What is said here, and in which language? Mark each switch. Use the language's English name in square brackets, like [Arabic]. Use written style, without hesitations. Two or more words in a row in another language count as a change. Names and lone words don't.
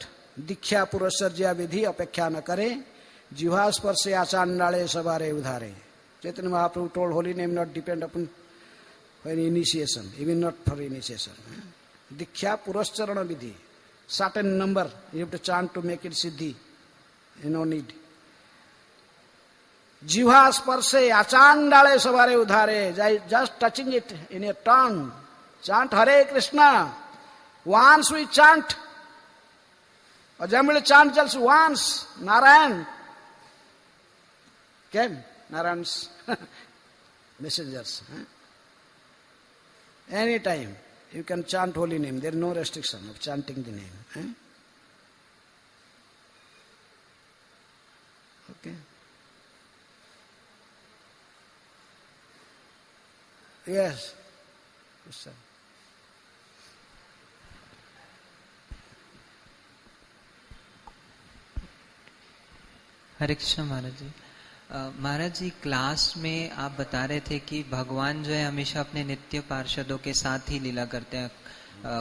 [Bangla] দীক্ষা পুরশ্চর্যা বিধি অপেক্ষা না করে, জিহ্বা স্পর্শে আচণ্ডালে সবারে উদ্ধারে. [English] Chaitanya Mahaprabhu told holy name not depend upon initiation, even not for initiation. [Bangla] দীক্ষা পুরশ্চরণ বিধি. [English] Certain number you have to chant to make it siddhi. No need. [Bangla] জিহ্বা স্পর্শে আচণ্ডালে সবারে উদ্ধারে. [English] Just touching it in your tongue. Chant Hare Krishna. Once we chant, Ajamil chant just once. Narayan came. Narayan's messengers. Any time you can chant holy name. There is no restriction of chanting the name. Okay. Yes. Yes, sir. [Hindi] हरे कृष्ण महाराज जी। महाराज जी, क्लास में आप बता रहे थे कि भगवान जो है हमेशा अपने नित्य पार्षदों के साथ ही लीला करते हैं।